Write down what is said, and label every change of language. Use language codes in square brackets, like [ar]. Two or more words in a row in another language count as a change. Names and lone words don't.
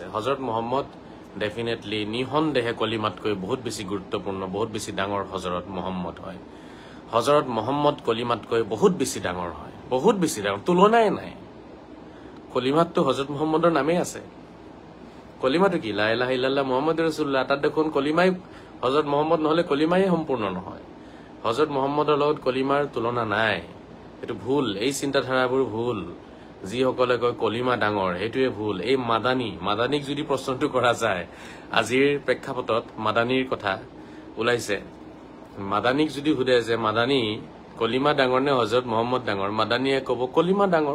[as] হজৰত মোহাম্মদ ডেফিনেটলি নিঃসন্দেহে কলিমাতকৈ বহুত বেছি গুৰুত্বপূৰ্ণ, বহুত বেছি ডাঙৰ হজৰত মোহাম্মদ হয়। হজৰত মোহাম্মদ কলিমাতকৈ বহুত বেছি ডাঙৰ হয়, বহুত বেছি ডাঙৰ, তুলনাই নাই। কলিমাততো হজৰত মোহাম্মদৰ নামেই আছে। কলিমাটো কি, [ar] لا إله إلا الله محمد رسول الله, [as] তাত দেখোন কলিমাই হজৰত মোহাম্মদ নহলে কলিমাই সম্পূৰ্ণ নহয়। হজৰত মোহাম্মদৰ লগত কলিমাৰ তুলনা নাই। এইটো ভুল, এই চিন্তাধাৰাবোৰ ভুল। যিসকলে কয় কলিমা ডাঙৰ, সেইটোৱে ভুল। এই মাদানীক যদি প্ৰশ্নটো কৰা যায়, আজিৰ প্ৰেক্ষাপটত মাদানীৰ কথা ওলাইছে, মাদানীক যদি সোধে যে মাদানী কলিমা ডাঙৰ নে হজৰত মোহাম্মদ ডাঙৰ, মাদানীয়ে কব কলিমা ডাঙৰ।